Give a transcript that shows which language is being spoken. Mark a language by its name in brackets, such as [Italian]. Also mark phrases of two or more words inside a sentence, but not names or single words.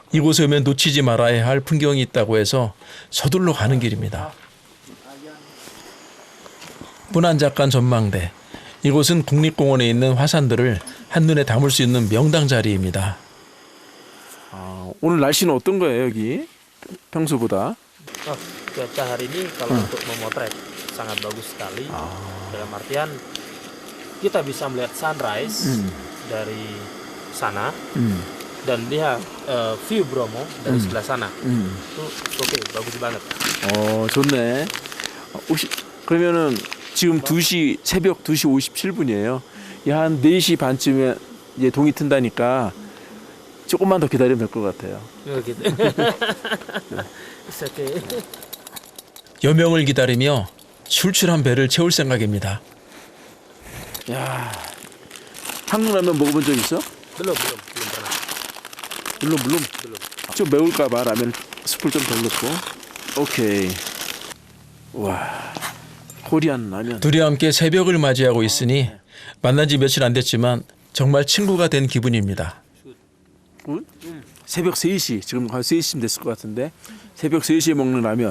[Korean] 이곳에 오면 놓치지 말아야 할 풍경이 있다고 해서 서둘러 가는 길입니다. 문안작간 전망대. 이곳은 국립공원에 있는 화산들을 한눈에 담을 수 있는 명당 자리입니다. 오늘 날씨는 어떤 거예요 여기? 평소보다? [Indonesian] Cuaca hari ini kalau untuk memotret sangat bagus sekali. Dalam artian kita bisa melihat sunrise dari sana dan lihat view Bromo dari sebelah sana. Itu oke, bagus banget. [Korean] 좋네. 혹시 그러면은 지금 2시 새벽 2시 57분이에요. 한 4시 반쯤에 이제 동이 튼다니까 조금만 더 기다리면 될 것 같아요. [Indonesian] Gitu. [English] It's okay. [Korean] 여명을 기다리며 출출한 배를 채울 생각입니다. 야, 한국 라면 먹어본 적 있어? [Indonesian] Belum pernah. [Korean] 물론. 좀 매울까봐 라면 숯불 좀 덜 넣고. 오케이. 와, [English] Korean ramen. [Korean] 둘이 함께 새벽을 맞이하고 있으니 만난 지 며칠 안 됐지만 정말 친구가 된 기분입니다. 새벽 3시, 지금 한 3시쯤 됐을 것 같은데 새벽 3시에 먹는 라면.